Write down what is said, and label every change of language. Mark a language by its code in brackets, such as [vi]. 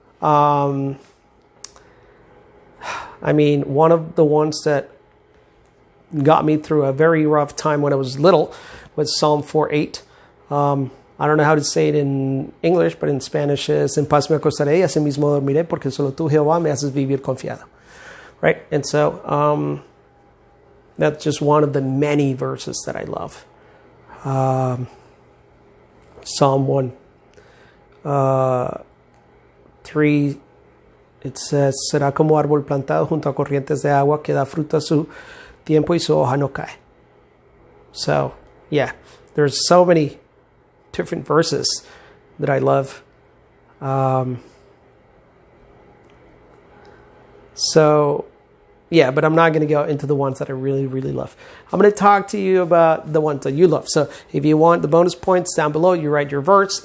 [en] I mean, one of the ones that got me through a very rough time when I was little was Psalm 4:8. I don't know how to say it in English, but in Spanish is, [es] en paz me acostaré y asimismo dormiré, porque solo tú, Jehová, me haces vivir confiado. [en] Right? And so, that's just one of the many verses that I love. Psalm 1:3, it says, [es] será como árbol plantado junto a corrientes de agua que da fruto a su tiempo y su hoja no cae. [en] So, yeah, there's so many different verses that I love. So, yeah, but I'm not going to go into the ones that I really, really love. I'm going to talk to you about the ones that you love. So if you want the bonus points down below, you write your verse.